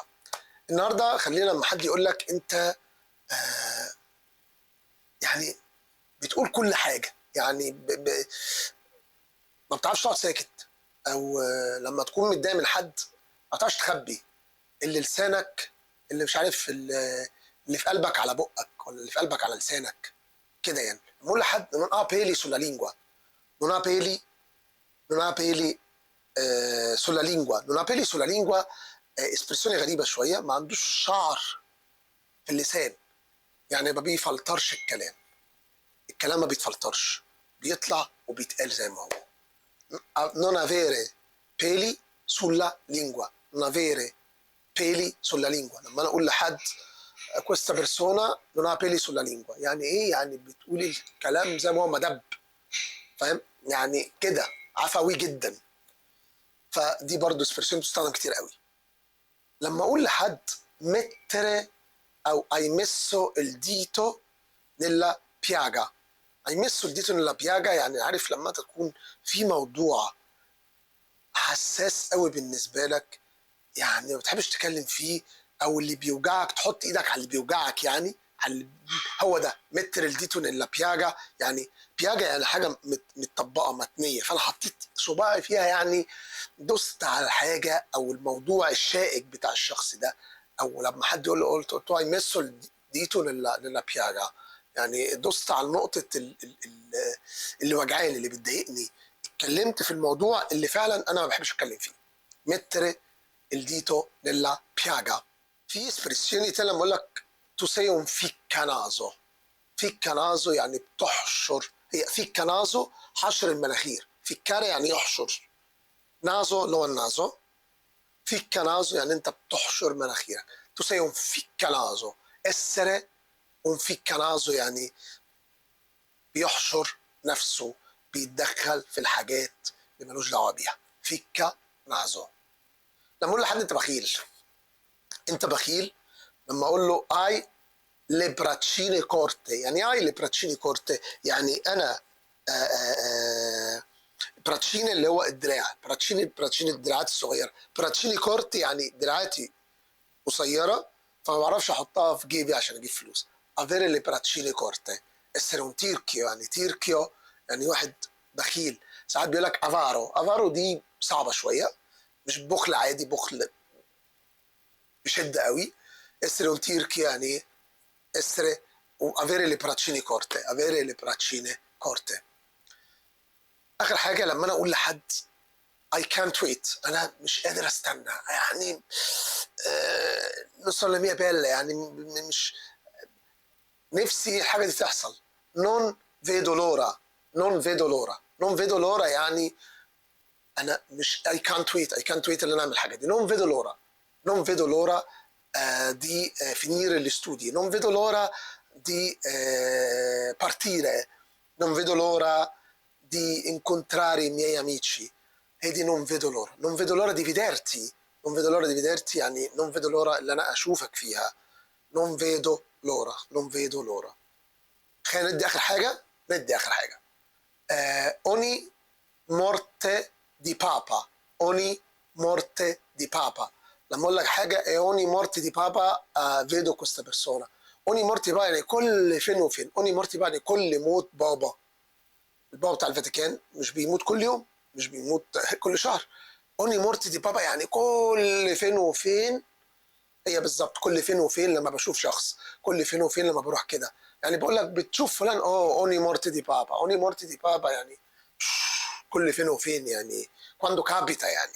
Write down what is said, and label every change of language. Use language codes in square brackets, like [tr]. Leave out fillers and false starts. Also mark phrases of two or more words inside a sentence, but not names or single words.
[ar] النهارده خلينا لما حد يقول لك انت يعني بتقول كل حاجه، يعني ما بتعرفش تقعد ساكت، او لما تكون متضايق من حد ما بتعرفش تخبي اللي لسانك، اللي مش عارف اللي في قلبك على بقك، ولا اللي في قلبك على لسانك كده. يعني بقول لحد [it] non ha peli sulla lingua، non ha peli non ha peli sulla lingua، non ha peli sulla lingua [ar] اسبرسيوني غريبه شويه، ما عندوش شعر في اللسان، يعني ما بيفلترش الكلام ما بيتفلترش، بيطلع وبيتقال زي ما هو. [it] non avere peli sulla lingua، non avere peli sulla lingua. [ar] لما انا اقول لحد [it] questa persona non ha peli sulla lingua، [ar] يعني ايه؟ يعني بتقول الكلام زي ما هو مدب، فاهم؟ يعني كده عفوي جدا. فدي برضو اسبرسيون بتستخدم كتير قوي. لما اقول لحد mettere او [it] hai messo il dito nella piaga، hai messo il dito nella piaga [ar] يعني عارف لما تكون في موضوع حساس قوي بالنسبه لك، يعني ما بتحبش تتكلم فيه، او اللي بيوجعك تحط ايدك على اللي بيوجعك، يعني هو ده [it] mettere il dito nella piaga. [ar] يعني بياجا يعني حاجه متطبقه متنيه، فانا حطيت صباعي فيها، يعني دوست على حاجه او الموضوع الشائك بتاع الشخص ده. او لما حد يقول له قلت [it] hai messo il dito nella piaga, [ar] يعني دوست على نقطه اللي وجعاني، اللي بتضايقني، اتكلمت في الموضوع اللي فعلا انا ما بحبش اتكلم فيه. [it] mettere il dito nella piaga. [ar] في اسبريسيوني تاني لما اقول لك [it] tu sei un ficcanaso، [ar] ficcanaso يعني بتحشر، هي ficcanaso حشر المناخير، ficcare يعني يحشر، نازو اللي هو النازو، ficcanaso يعني انت بتحشر مناخيرك. [it] tu sei un ficcanaso، essere un ficcanaso [ar] يعني بيحشر نفسه، بيتدخل في الحاجات اللي ملوش دعوه بيها. ficcanaso. لما اقول لحد انت بخيل، انت بخيل، لما اقول له اي [it] le braccine corte، [ar] يعني اي [it] le braccine corte [ar] يعني انا براتشين اللي هو الدراع، براتشين الدراعات الصغيره، [it] braccine corte [ar] يعني دراعاتي قصيره، فما بعرفش احطها في جيبي عشان اجيب فلوس. [it] avere le braccine corte، essere un tirchio، [ar] يعني تيركيو يعني واحد بخيل. ساعات بيقول لك افارو دي صعبه شويه، مش بخل عادي، بخل بشده قوي. [it] essere un tirchio يعني essere o avere le braccine corte، avere le braccine corte. [ar] اخر حاجه لما انا اقول لحد [en] I can't wait، [ar] انا مش قادر استنى، يعني نوصل لمية بيلا، يعني مش نفسي الحاجه دي تحصل. [it] non vedo l'ora، non vedo l'ora، non vedo l'ora [ar] يعني انا مش [en] I can't wait [ar] اللي انا اعمل الحاجه دي. [it] non vedo l'ora، non vedo l'ora di finire gli studi، non vedo l'ora di partire، non vedo l'ora di incontrare i miei amici، e di non vedo l'ora. Non vedo l'ora di vederti. Non vedo l'ora di vederti يعني non vedo l'ora [ar] اللي أنا أشوفك فيها. [it] non vedo l'ora. non vedo l'ora. [ar] خلينا ندي آخر حاجة. ندي آخر حاجة. [it] ogni morte di papa. ogni morte di papa. [ar] لما أقول لك حاجة [it] ogni morte di papa vedo questa persona. ogni morte di papa [ar] يعني كل فين وفين. [it] ogni morte di papa [ar] يعني كل موت بابا. البابا بتاع الفاتيكان مش بيموت كل يوم، مش بيموت كل شهر. [it] ogni morte di papa [ar] يعني كل فين وفين. هي بالظبط كل فين وفين لما بشوف شخص، كل فين وفين لما بروح كده. يعني بقول لك بتشوف فلان [it] ogni morte di papa. ogni morte di papa [ar] يعني كل فين وفين يعني [it] quando capita [ar] يعني.